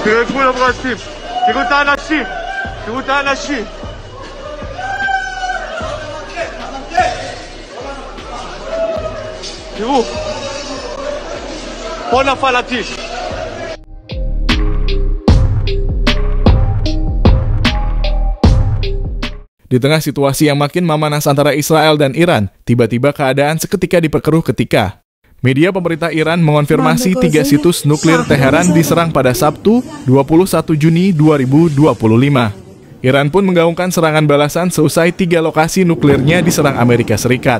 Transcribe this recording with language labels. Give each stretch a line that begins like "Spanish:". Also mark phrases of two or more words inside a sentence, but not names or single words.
Hebrew: תראו את כולם רצים, תראו את האנשים, תראו את האנשים. תראו, פה נפל הטיל.
Indonesian: Di tengah situasi yang makin memanas antara Israel dan Iran, tiba-tiba keadaan seketika diperkeruh ketika media pemerintah Iran mengonfirmasi 3 situs nuklir Teheran diserang pada Sabtu, 21 Juni 2025. Iran pun menggaungkan serangan balasan seusai 3 lokasi nuklirnya diserang Amerika Serikat.